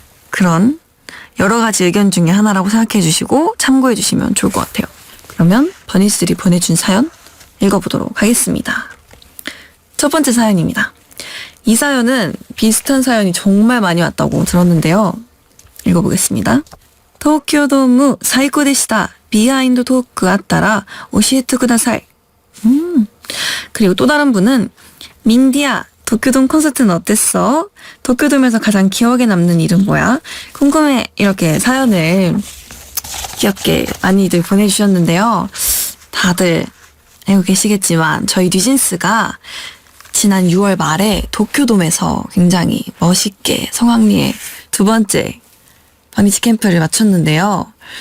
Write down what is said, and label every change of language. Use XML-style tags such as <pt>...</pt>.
<ko>그런 여러 가지 의견 중에 하나라고 생각해 주시고 참고해 주시면 좋을 것 같아요. 그러면 버니즈들이 보내준 사연 읽어보도록 하겠습니다. 첫 번째 사연입니다. 이 사연은 비슷한 사연이 정말 많이 왔다고 들었는데요. 읽어보겠습니다.</ko> <ja>도쿄ドーム 最高でした.비하인드 토크 あったら教えてください.</ja> <ko>그리고 또 다른 분은 민디야, 도쿄돔 콘서트는 어땠어? 도쿄돔에서 가장 기억에 남는 일은 뭐야? 궁금해. 이렇게 사연을 귀엽게 많이들 보내주셨는데요. 다들 알고 계시겠지만 저희 뉴진스가 지난 6월 말에 도쿄돔에서 굉장히 멋있게 성황리에 두 번째 버니즈 캠프를 마쳤는데요.</ko>